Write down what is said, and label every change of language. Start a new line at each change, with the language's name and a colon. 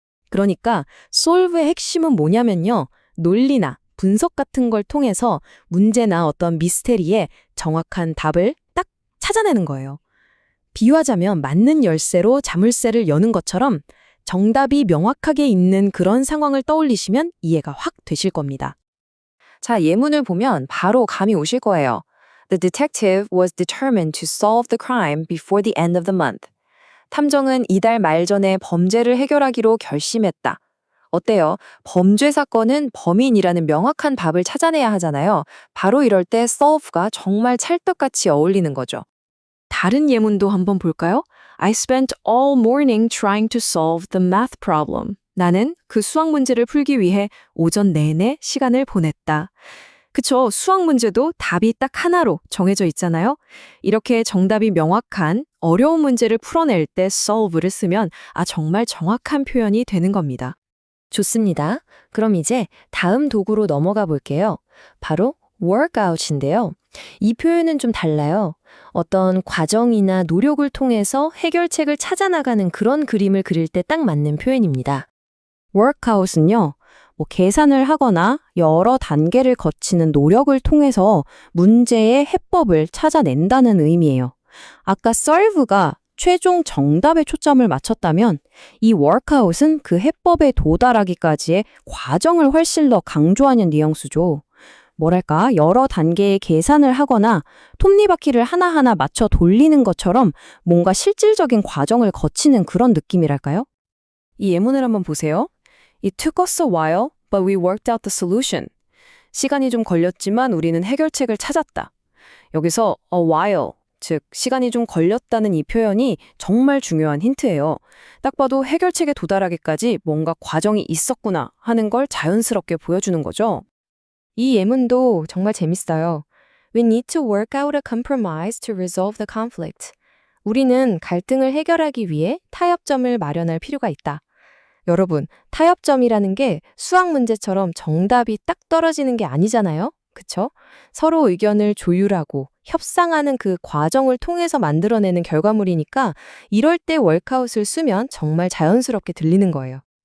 Korean: 그러니까 solve의 핵심은 뭐냐면요. 논리나 분석 같은 걸 통해서 문제나 어떤 미스테리에 정확한 답을 딱 찾아내는 거예요. 비유하자면 맞는 열쇠로 자물쇠를 여는 것처럼 정답이 명확하게 있는 그런 상황을 떠올리시면 이해가 확 되실 겁니다. 자, 예문을 보면 바로 감이 오실 거예요.
English: The detective was determined to solve the crime before the end of the month.
Korean: 탐정은 이달 말 전에 범죄를 해결하기로 결심했다. 어때요? 범죄 사건은 범인이라는 명확한 답을 찾아내야 하잖아요. 바로 이럴 때 solve가 정말 찰떡같이 어울리는 거죠. 다른 예문도 한번 볼까요?
English: I spent all morning trying to solve the math problem.
Korean: 나는 그 수학 문제를 풀기 위해 오전 내내 시간을 보냈다. 그쵸? 수학 문제도 답이 딱 하나로 정해져 있잖아요. 이렇게 정답이 명확한 어려운 문제를 풀어낼 때 solve를 쓰면 정말 정확한 표현이 되는 겁니다. 좋습니다. 그럼 이제 다음 도구로 넘어가 볼게요. 바로 workout인데요. 이 표현은 좀 달라요. 어떤 과정이나 노력을 통해서 해결책을 찾아나가는 그런 그림을 그릴 때 딱 맞는 표현입니다. workout은요, 계산을 하거나 여러 단계를 거치는 노력을 통해서 문제의 해법을 찾아낸다는 의미예요. 아까 solve가 최종 정답에 초점을 맞췄다면 이 workout은 그 해법에 도달하기까지의 과정을 훨씬 더 강조하는 뉘앙스죠. 뭐랄까, 여러 단계의 계산을 하거나 톱니바퀴를 하나하나 맞춰 돌리는 것처럼 뭔가 실질적인 과정을 거치는 그런 느낌이랄까요? 이 예문을 한번 보세요.
English: It took us a while, but we worked out the solution.
Korean: 시간이 좀 걸렸지만 우리는 해결책을 찾았다. 여기서 a while, 즉 시간이 좀 걸렸다는 이 표현이 정말 중요한 힌트예요. 딱 봐도 해결책에 도달하기까지 뭔가 과정이 있었구나 하는 걸 자연스럽게 보여주는 거죠. 이 예문도 정말 재밌어요.
English: We need to work out a compromise to resolve the conflict.
Korean: 우리는 갈등을 해결하기 위해 타협점을 마련할 필요가 있다. 여러분, 타협점이라는 게 수학 문제처럼 정답이 딱 떨어지는 게 아니잖아요? 그쵸? 서로 의견을 조율하고 협상하는 그 과정을 통해서 만들어내는 결과물이니까 이럴 때 월카웃을 쓰면 정말 자연스럽게 들리는 거예요.